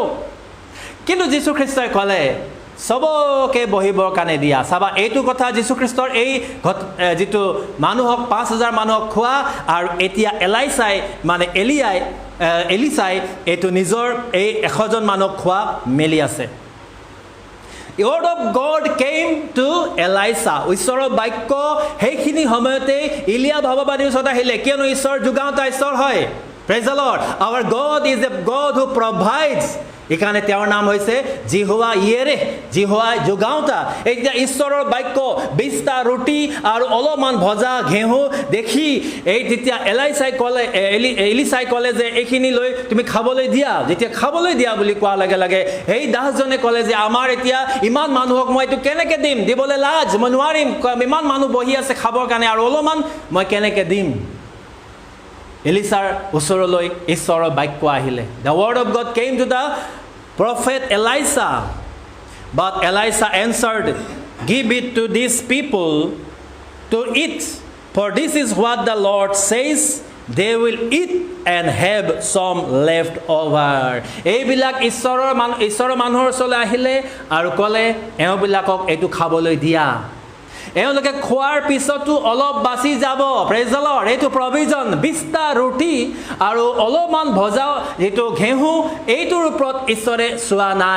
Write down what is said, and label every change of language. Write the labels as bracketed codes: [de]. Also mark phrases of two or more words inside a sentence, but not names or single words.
[as] কিন্তু যীশুখ্ৰীষ্টই ক'লে সবকে বহিবৰ কাৰণে দিয়া। চাবা এইটো কথা যীশুখ্ৰীষ্টৰ এই যিটো মানুহক 5000 মানুহক খোৱা, আৰু এতিয়া এলিচাই এইটো নিজৰ এই 100 জন মানুহক খোৱা মেলি আছে। [en] The word of God came to Elisha. [as] ঈশ্বৰৰ বাক্য সেইখিনি সময়তে ইলিয়া ভগৱানৰ ওচৰত আহিলে, কিয়নো ঈশ্বৰ যোগাওঁতা ঈশ্বৰ হয়। [en] Praise the Lord. Our God is a God who provides. [as] এখানে তেওঁৰ নাম হৈছে জিহোৱা ইয়েৰে, জিহোৱা যোগাওঁতা। এতিয়া ঈশ্বৰৰ বাক্য 20টা ৰুটি আৰু অলপমান ভজা ঘেঁহু দেখি এই তেতিয়া এলিচাই ক'লে যে এইখিনি লৈ তুমি খাবলৈ দিয়া। যেতিয়া খাবলৈ দিয়া বুলি কোৱাৰ লগে লগে সেই দাসজনে ক'লে যে আমাৰ এতিয়া ইমান মানুহক মই এইটো কেনেকৈ দিম? দিবলৈ লাজ, মই নোৱাৰিম, ইমান মানুহ বহি আছে খাবৰ কাৰণে আৰু অলপমান মই কেনেকৈ দিম? এলিচাৰ ওচৰলৈ ঈশ্বৰৰ বাক্য আহিলে। [en] The word of God came to the prophet Elisha, but Elisha answered, give it to these people to eat, for this is what the Lord says, they will eat and have some left over. [as] এইবিলাক ঈশ্বৰৰ মানুহৰ ওচৰলৈ আহিলে আৰু ক'লে এওঁবিলাকক এইটো খাবলৈ দিয়া। এওঁলোকে খোৱাৰ পিছতো অলপ বাচি যাব। [en] praise the Lord. [as] এইটো প্ৰভিজন। 20টা ৰুটি আৰু অলপমান ভজা যিটো ঘেঁহু, এইটোৰ ওপৰত ঈশ্বৰে চোৱা নাই।